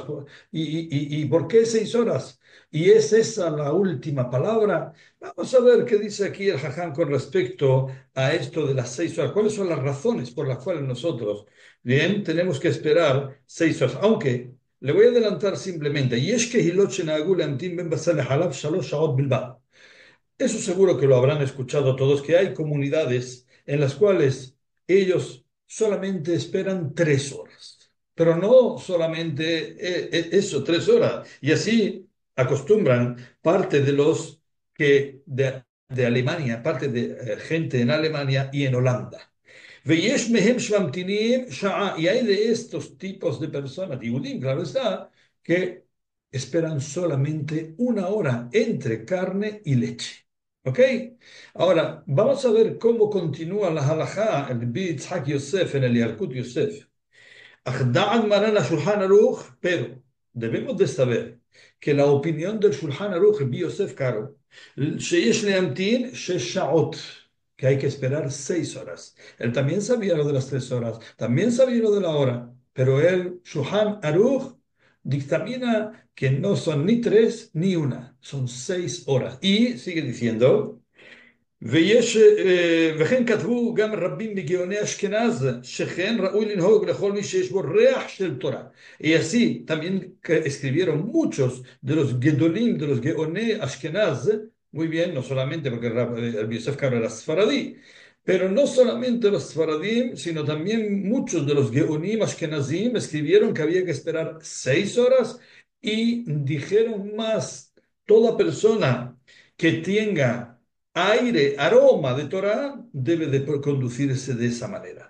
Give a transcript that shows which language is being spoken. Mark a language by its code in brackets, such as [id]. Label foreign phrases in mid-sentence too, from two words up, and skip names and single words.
[es] ¿Y por qué 6 horas? ¿Y es esa la última palabra? Vamos a ver qué dice aquí el Hajam con respecto a esto de las 6 horas. ¿Cuáles son las razones por las cuales nosotros, bien, tenemos que esperar 6 horas? Aunque le voy a adelantar simplemente, [he] "יש קהילות שנהגו להמתין בין בשר לחלב שלוש שעות בלבד". [es] Eso seguro que lo habrán escuchado todos, que hay comunidades en las cuales ellos solamente esperan 3 horas, pero no solamente eso, 3 horas. Y así acostumbran parte de los que de Alemania, parte de gente en Alemania y en Holanda. [he] ויש מהם שממתינים שעה, [es] y hay de estos tipos de personas, Yehudim, claro está, que esperan solamente una hora entre carne y leche. ¿Ok? Ahora, vamos a ver cómo continúa la halajá, el Rabbi Yitzhak Yosef en el Yalkut Yosef. [he] ודעת מרן שולחן ערוך, [es] pero debemos de saber que la opinión del Shulchan Aruch, Rabbi Yosef Karo, [he] שיש להמתין שש שעות, [es] que hay que esperar 6 horas. Él también sabía lo de las 3 horas, también sabía lo de la hora, pero el Shulchan Aruch dictamina que no son ni tres ni una, son 6 horas. Y sigue diciendo, [he] וכן כתבו גם רבים מגאוני אשכנז, שכן ראוי לנהוג לכל מי שיש בו ריח של תורה. [es] Y así también escribieron muchos de los gedolim, de los [he] גאוני אשכנז, [es] muy bien, no solamente porque el Yosef Karo era sfaradí, pero no solamente los sfaradim, sino también muchos de los [he] גאונים אשכנזים [es] escribieron que había que esperar 6 horas y dijeron más, toda persona que tenga aire, aroma de Torah, debe de conducirse de esa manera.